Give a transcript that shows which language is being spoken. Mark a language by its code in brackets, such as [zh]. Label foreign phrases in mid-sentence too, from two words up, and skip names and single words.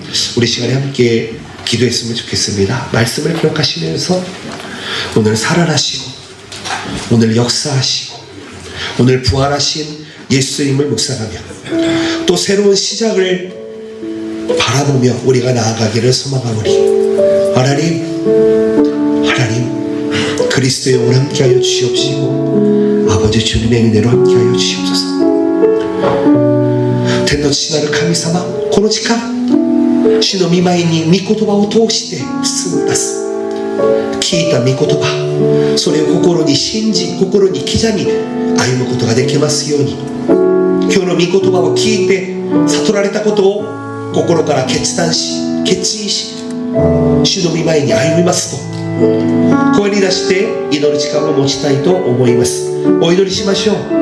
[ko] 우리 시간에 함께 기도했으면 좋겠습니다. 말씀을 기억하시면서 오늘 살아나시고, 오늘 역사하시고, 오늘 부활하신 예수님을 묵상하며 또 새로운 시작을 바라보며 우리가 나아가기를 소망하오니, 하나님 그리스도의 영을 함께하여 주시옵시고 아버지 주님의 은혜로 함께하여 주시옵소서. [ja] 天の父なる神様、この時間主の御前に御言葉を通して進みます。聞いた御言葉、それを心に信じ、心に刻み歩むことができますように、今日の御言葉を聞いて悟られたことを心から決意し、主の御前に歩みますと声に出して祈る時間を持ちたいと思います。お祈りしましょう。